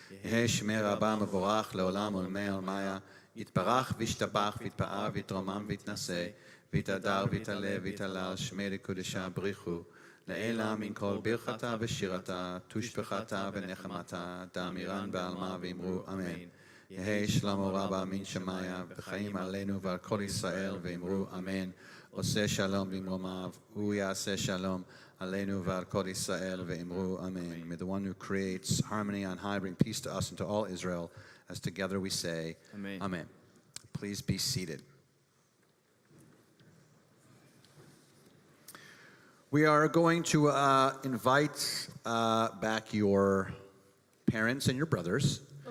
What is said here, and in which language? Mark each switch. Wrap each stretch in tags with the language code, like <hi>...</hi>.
<arc>Yehei shmei Rabbah mevorach le'olam ulmei almaya, yitbarach v'yishtabach v'yitpa'ar v'yitromam v'yitnaseh, v'yitadar v'yitale v'yitalal shmei l'kudesha brichu, לעילה מן כל ברכתה ושירתה, תושבחתה ונחמתה, דאמירן בעלמה ואמרו אמן. יהי שלמה רבה מן שמיה, וחיים עלינו ועל כל ישראל ואמרו אמן.</arc> <he>עושה שלום במרומיו, הוא יעשה שלום עלינו ועל כל ישראל ואמרו amen.</he> <en>May the one who creates harmony on high bring peace to us and to all Israel, as together we say amen. Amen. Please be seated. We are going to invite back your parents and your brothers.</en>